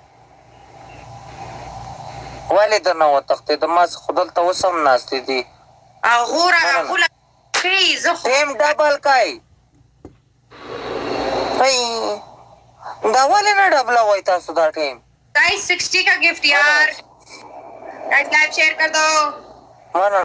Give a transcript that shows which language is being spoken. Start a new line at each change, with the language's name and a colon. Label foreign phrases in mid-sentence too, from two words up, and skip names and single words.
Pashto: ولې درنه وتښتېده ما خو دلته اوس هم ناستې دي هغو راغوله
English: team double
Pashto: کوي دا ولې نه ډبلوئ تاسو دا ټیم
Hindi: गाइस 60 का गिफ्ट यार, गाइस
English: live share
Hindi: कर दो। हाँ ना